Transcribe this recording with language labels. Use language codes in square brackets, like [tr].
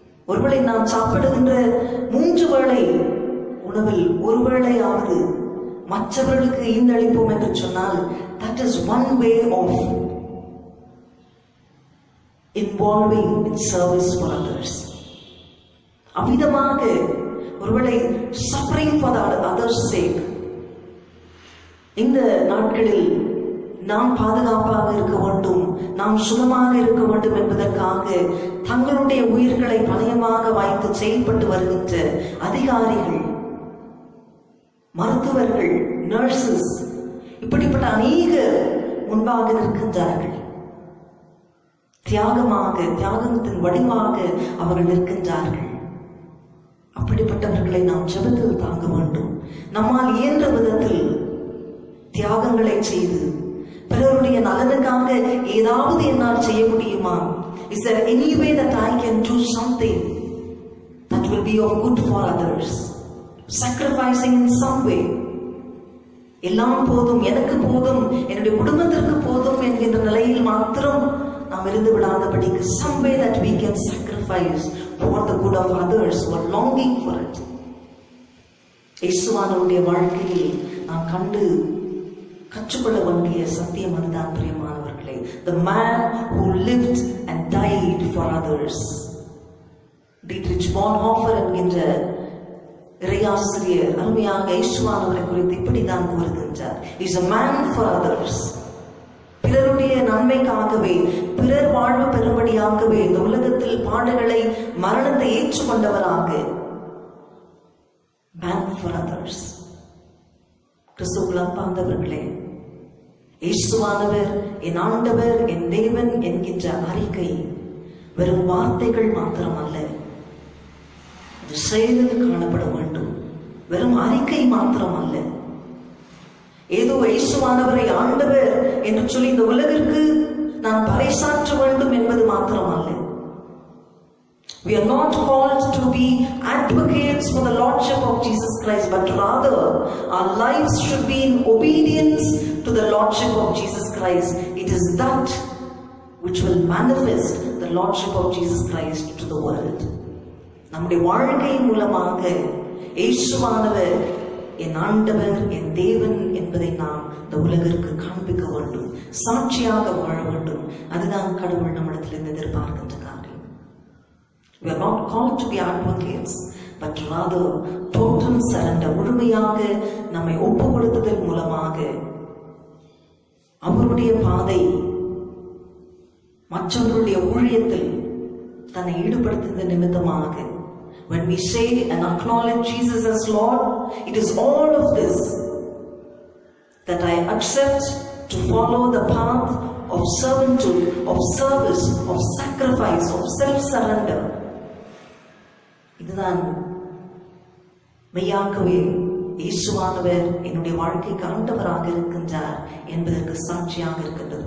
[ta] ஒருவேளை நாம் சாப்பிடுகின்ற 3 வேளை உணவில் ஒரு வேளையாவது மற்றவர்களுக்கு ஈந்தளிப்போம் என்று சொன்னால், [en] that is one way of involving in service for others. [ta] அவ்விதமாக ஒருவேளை [en] suffering for the others' sake. [ta] இந்த நாட்களில் நாம் பாதுகாப்பாக இருக்க வேண்டும், நாம் சுகமாக இருக்க வேண்டும் என்பதற்காக தங்களுடைய உயிர்களை பணயமாக வைத்து செயல்பட்டு வருகின்ற அதிகாரிகள், மருத்துவர்கள், நர்சஸ், இப்படிப்பட்ட அநேக முன்பாக நிற்கின்றார்கள். தியாகத்தின் வடிவாக அவர்கள் நிற்கின்றார்கள். அப்படிப்பட்டவர்களை நாம் ஜெபத்தில் தாங்க வேண்டும். நம்மால் இயன்ற விதத்தில் தியாகங்களை செய்து பிறருடைய நலனுக்காக ஏதாவது என்னால் செய்ய முடியுமா? [en] Is there any way that I can do something that will be of good for others? Sacrificing in some way. [ta] எல்லாம் போதும், எனக்கு போதும், என்னுடைய குடும்பத்திற்கு போதும் என்கின்ற நிலையில் மாத்திரம் நாம் இருந்து விடாதபடிக்கு [en] some way that we can sacrifice for the good of others who are longing for it. [ta] இயேசுவானவருடைய வாழ்க்கையில் நாம் கற்றுக்கொள்ள வேண்டிய சத்தியம் அதுதான் பிரியமானவர்களே. [en] The man who lived and died for others. [ta] Dietrich Bonhoeffer என்கின்ற இறையாசிரியர் அருமையாக இயேசுவானவரை குறித்து இப்படிதான் கூறுகின்றார். [en] He is a man for others. [ta] பிறருடைய நன்மைக்காகவே, பிறர் வாழ்வு பெறும்படியாகவே இந்த உலகத்தில் பாடுகளை, மரணத்தை ஏற்றுக்கொண்டவராக [en] bank for others. [ta] கிறிஸ்துவுக்குள் அன்பார்ந்தவர்களே, இயேசுவானவர் என் ஆண்டவர், என் தேவன் என்கின்ற அறிக்கை வெறும் வார்த்தைகள் மாத்திரமல்ல, அது செயலில் காணப்பட வேண்டும். வெறும் அறிக்கை மாத்திரமல்ல, ஏதோ இயேசுவானவரை ஆண்டவர் என்று சொல்லி இந்த உலகிற்கு நான் பறைசாற்ற வேண்டும் என்பது மாத்திரமல்ல. [en] We are not called to be advocates for the Lordship of Jesus Christ, but rather our lives should be in obedience to the Lordship of Jesus Christ. It is that which will manifest the Lordship of Jesus Christ to the world. [ta] நம்முடைய வாழ்க்கை மூலமாக இயேசுவானவர் என் ஆண்டவர், என் தேவன் என்பதை நாம் இந்த உலகிற்கு காண்பிக்க வேண்டும், சாட்சியாக வாழ வேண்டும். அதுதான் கடவுள் நம்மிடத்தில் எதிர்பார்க்கின்ற காரியம். [en] We are not called to be advocates, but rather total surrender, [ta] முழுமையாக நம்மை ஒப்பு கொடுத்ததன் மூலமாக அவருடைய பாதை, மற்றவர்களுடைய ஊழியத்தில் தன்னை ஈடுபடுத்துகிற நிமித்தமாக. [en] When we say and acknowledge Jesus as Lord, it is all of this that I accept to follow the path of servanthood, of service, of sacrifice, of self-surrender. [ta] இதுதான் மெய்யாகவே இயேசுவானவர் என்னுடைய வாழ்க்கைக்கு ஆண்டவராக இருக்கின்றார் என்பதற்கு சாட்சியாக இருக்கின்றது.